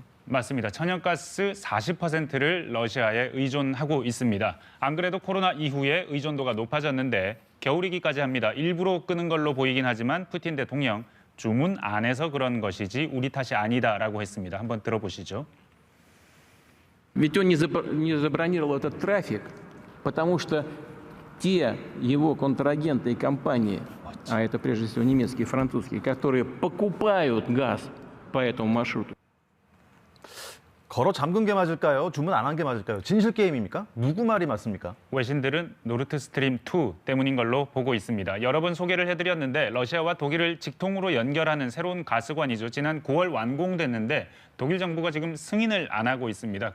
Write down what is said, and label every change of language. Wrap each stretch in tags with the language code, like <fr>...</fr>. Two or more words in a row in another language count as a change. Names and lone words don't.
<ko>맞습니다. 천연가스 40%를 러시아에 의존하고 있습니다. 안 그래도 코로나 이후에 의존도가 높아졌는데 겨울이기까지 합니다. 일부러 끄는 걸로 보이긴 하지만 푸틴 대통령 주문 안 해서 그런 것이지 우리 탓이 아니다라고 했습니다. 한번 들어보시죠.</ko> <ru>Ведь он не забронировал этот трафик, потому что те его контрагенты и компании, а это прежде всего немецкие и французские, которые покупают газ по этому маршруту.</ru> <ko>걸어 잠근 게 맞을까요? 주문 안 한 게 맞을까요? 진실 게임입니까? 누구 말이 맞습니까? 외신들은 노르트스트림 2 때문인 걸로 보고 있습니다. 여러 번 소개를 해드렸는데 러시아와 독일을 직통으로 연결하는 새로운 가스관이죠. 지난 9월 완공됐는데 독일 정부가 지금 승인을 안 하고 있습니다.</ko>